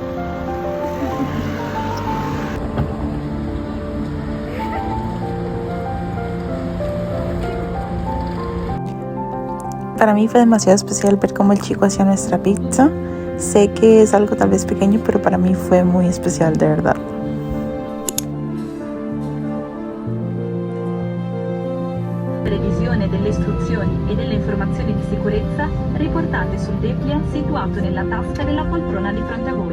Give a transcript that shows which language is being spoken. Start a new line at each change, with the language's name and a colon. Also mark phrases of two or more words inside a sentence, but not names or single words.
Spanish: Para mí fue demasiado especial ver cómo el chico hacía nuestra pizza. Sé que es algo tal vez pequeño, pero para mí fue muy especial, de verdad.
Italian: Revisione delle istruzioni e delle informazioni di sicurezza riportate sul dépliant situato nella tasca della poltrona di fronte a voi.